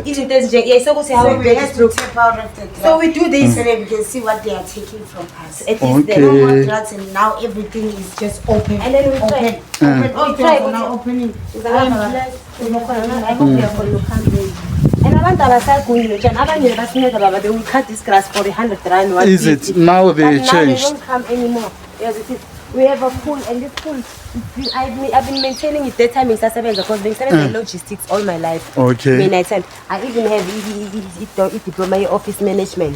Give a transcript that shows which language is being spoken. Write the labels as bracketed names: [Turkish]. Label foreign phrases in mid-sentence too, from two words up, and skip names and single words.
[English] Isn't this yeah, so we have to tap out of the drugs. So we do this so that we can see what they are taking from us. It is Okay. No more drugs, and now everything is just open. And then we open. try. Oh, try now opening. [Zulu] And abantu abasagunyile njani abanye basinceda baba [English] they will cut this grass for 100 rand. Is it now they Now changed? they won't come anymore. Yes, it is. We have a pool, and this pool, I've been maintaining it that time in Sasabenza because I've been in logistics all my life. Okay. I even have a diploma in office management.